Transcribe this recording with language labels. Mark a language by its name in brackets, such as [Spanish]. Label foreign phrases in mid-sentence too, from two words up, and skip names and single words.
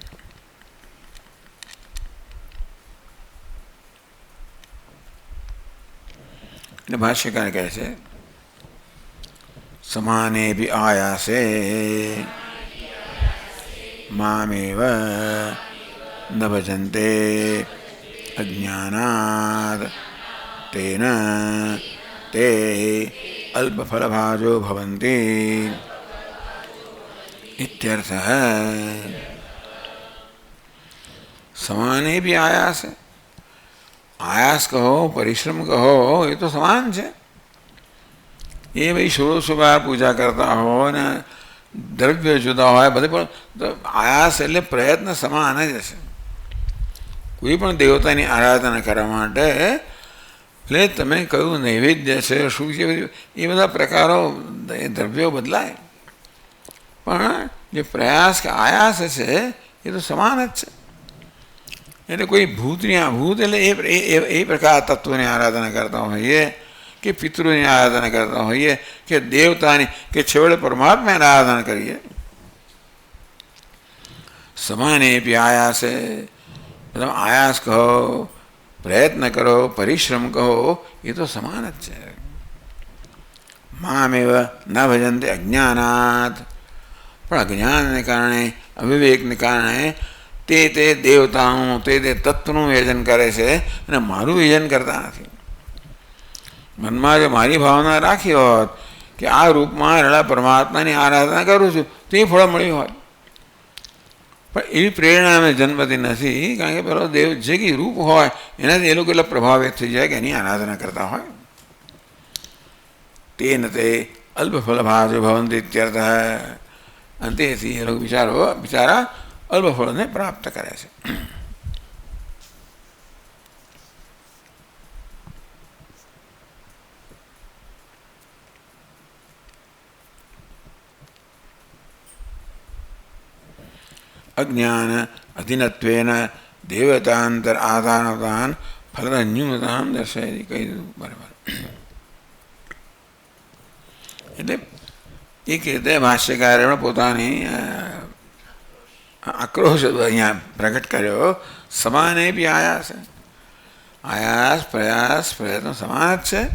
[Gujarati] એટલે ભાષ્યકાર કહે છે [Sanskrit] સમાને ભી આયાસે મામેવ ન ભજન્તે અજ્ઞાનાદ તેન તે અલ્પફલભાજો ભવન્તિ. इत्यर्थः। [Hindi] समाने भी आयास है, आयास कहो परिश्रम कहो ये तो समान है। ये भाई 1600 बार पूजा करता हो [Gujarati] ને દ્રવ્ય જુદા હોય બધે પણ તો આયાસ એટલે પ્રયત્ન સમાન જ હશે। કોઈ પણ દેવતાની આરાધના કરવા માટે એટલે તમે કયું નૈવેદ્ય છે શું છે એ બધા પ્રકારો દ્રવ્યો બદલાય પણ જે પ્રયાસ કે આયાસ છે એ તો સમાન જ છે। એટલે કોઈ ભૂતની ભૂત એટલે એ પ્રકાર તત્વની આરાધના કરતા હોઈએ કે પિતૃની આરાધના કરતા હોઈએ કે દેવતાની કે છેવટે પરમાત્માની આરાધના કરીએ। [Hindi] સમાને भी आयास है, मतलब आयास कहो प्रयत्न करो परिश्रम कहो ये तो समान ज है। [Sanskrit] मामेव न भजन्ते अज्ञानात्, [Gujarati] પણ અજ્ઞાનને કારણે અવિવેકને કારણે તે દેવતાઓ તે તત્વનું યજન કરે છે અને મારું यजन કરતા નથી। મનમાં જો મારી ભાવના રાખી હોત કે આ રૂપમાં રહેલા પરમાત્માની આરાધના કરું છું તો એ ફળ મળ્યું હોત, પણ એવી પ્રેરણા અમે જન્મતી નથી કારણ કે પેલો દેવ જે કંઈ રૂપ હોય એનાથી એ લોકો એટલા પ્રભાવિત થઈ જાય કે એની આરાધના કરતા હોય। [Sanskrit] તેન તે અલ્પફલભાજો ભવન્તિ ઇત્યર્થઃ। [Gujarati] અને તેથી એ લોકો બિચારા અલ્પફળને પ્રાપ્ત કરે છે। [Sanskrit] अज्ञान अधीनत्वेन देवतांतर आधानतान फल न्यूनतान दर्शयति [Gujarati] કહી બરાબર। એટલે એક રીતે ભાષ્યકારે પોતાની આક્રોશ અહીંયા પ્રગટ કર્યો। [Sanskrit] સમાને બી આયાસ, [Gujarati] આયાસ પ્રયાસ પ્રયત્ન સમાન જ છે।